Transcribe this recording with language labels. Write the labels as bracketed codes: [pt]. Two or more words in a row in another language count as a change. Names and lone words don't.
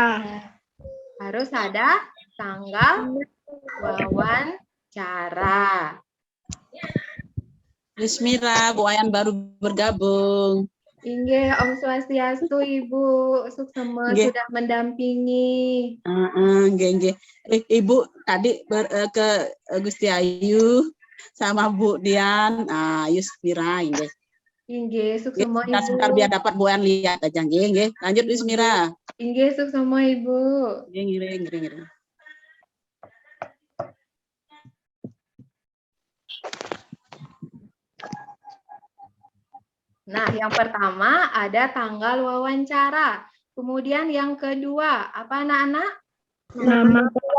[id] Harus ada tanggal wawancara. Bismillah, Bu Ayan baru bergabung. [ban] Inggih, Om Swastiastu, Ibu. Suksema Nggih. [id] sudah mendampingi. Nggih. Ibu tadi ke Gusti Ayu sama Bu Dian, Yusmira, nggih. [ban] Inggih, suksema Ibu. [id] Sebentar biar dapat Bu Ayan lihat aja, nggih. Lanjut Yusmira. [ban] Inggih, suksema Ibu. [id] Nggih. Nah, yang pertama ada tanggal wawancara. Kemudian yang kedua, apa anak-anak? Nama